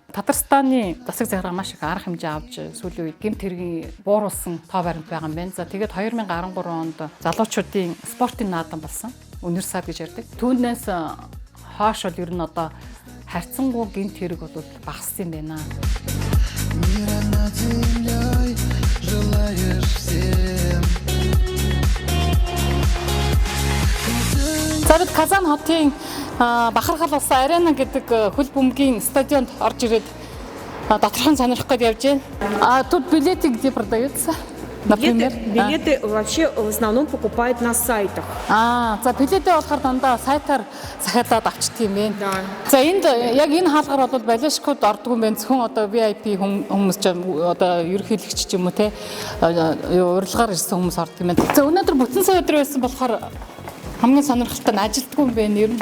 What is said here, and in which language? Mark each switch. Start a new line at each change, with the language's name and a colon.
Mongolian: Татарстаны засаг захиргаа маш их арга хэмжээ авч сүүлийн үед гэмт хэргийн бууруулсан тоо баримт байгаа юм байна. За тэгээд 2013 онд залуучуудын спортын наадам болсон. Өнөр сад гэж ярьдаг. Түүнээс хойш бол ер нь одоо харьцангуй гэмт хэрэг бол багассан юм байна.
Russian: Мира над землей желаешь всем.
Mongolian: Зард Казань хотын бахархал болсон арена гэдэг хөл бөмбөгийн стадионд орж ирээд доторхон сонирхох гээд явж байна.
Russian: Тут билеты где продаются? Например, билеты вообще в основном покупают на сайтах.
Mongolian: За билетээ болохоор дандаа сайтаар захиалаад авчдаг юм байна.
Russian: Да.
Mongolian: За энд яг энэ хаалгаар бол балишкууд ордог юм байна. Зөвхөн одоо VIP хүмүүс ч одоо ерөнхийлөгч ч юм уу те урилгаар ирсэн хүмүүс ордог юм байна. За өнөөдөр бүтэн сая өдөр байсан болохоор хамгийн сонирхолтой нь ажилтгүй юм байна.